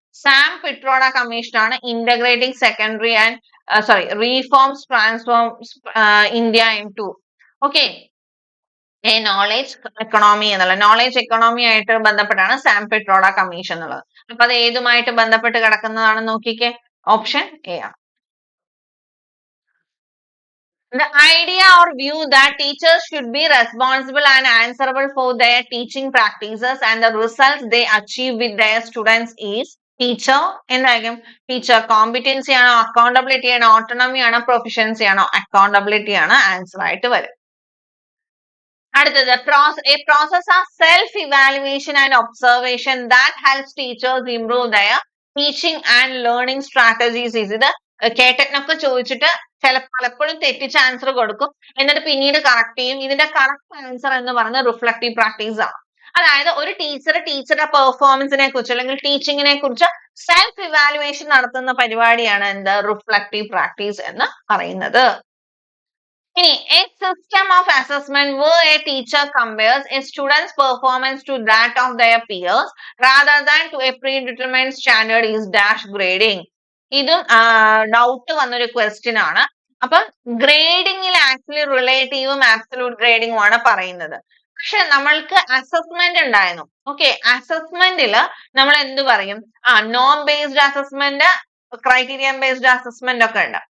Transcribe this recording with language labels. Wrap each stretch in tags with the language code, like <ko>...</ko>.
<ml>Sam Pitroda commission ആണ് integrating secondary and</ml> <en>reforms transforms India into</en> <ml>knowledge economy എന്നുള്ള knowledge economy ആയിട്ട് ബന്ധപ്പെട്ടാണ് Sam Pitroda commission എന്നുള്ളത്. അപ്പൊ അത് ഏതുമായിട്ട് ബന്ധപ്പെട്ട് കിടക്കുന്നതാണെന്ന് നോക്കിക്കേ, ഓപ്ഷൻ എ ആണ്.</ml> <en>The idea or view that teachers should be responsible and answerable for their teaching practices and the results they achieve with their students is</en> <ml>teacher എന്തായിരിക്കും? Teacher competency ആണോ, accountability ആണോ, autonomy ആണോ, proficiency ആണോ? Accountability ആണ് answer ആയിട്ട് വരും.</ml> <en>അടുത്തത് a process of self evaluation and observation that helps teachers improve their teaching and learning strategies is</en> <ml>ഇത് കേട്ടനൊക്കെ ചോദിച്ചിട്ട് പലപ്പോഴും തെറ്റിച്ച ആൻസർ കൊടുക്കും, എന്നിട്ട് പിന്നീട് കറക്റ്റ് ചെയ്യും. ഇതിന്റെ കറക്റ്റ് ആൻസർ എന്ന് പറയുന്നത് റിഫ്ലക്റ്റീവ് പ്രാക്ടീസ് ആണ്. അതായത് ഒരു ടീച്ചറുടെ പെർഫോമൻസിനെ കുറിച്ച് അല്ലെങ്കിൽ ടീച്ചിങ്ങിനെ കുറിച്ച് സെൽഫ് ഇവാലുവേഷൻ നടത്തുന്ന പരിപാടിയാണ് എന്ത് റിഫ്ലക്റ്റീവ് പ്രാക്ടീസ് എന്ന് പറയുന്നത്.</ml> <en>ഇനി a system of assessment where a teacher compares a student's performance to that of their peers rather than to a predetermined standard is dash grading.</en> <ml>ഇതും ഡൗട്ട് വന്നൊരു ക്വസ്റ്റ്യൻ ആണ്. അപ്പം ഗ്രേഡിംഗിൽ ആക്ച്വലി റിലേറ്റീവും ആബ്സല്യൂട്ട് ഗ്രേഡിംഗും ആണ് പറയുന്നത്. പക്ഷെ നമ്മൾക്ക് അസസ്മെന്റ് ഉണ്ടായിരുന്നു. ഓക്കെ, അസസ്മെന്റിൽ നമ്മൾ എന്ത് പറയും? നോം based assessment, criterion based assessment ഒക്കെ ഉണ്ട്.</ml>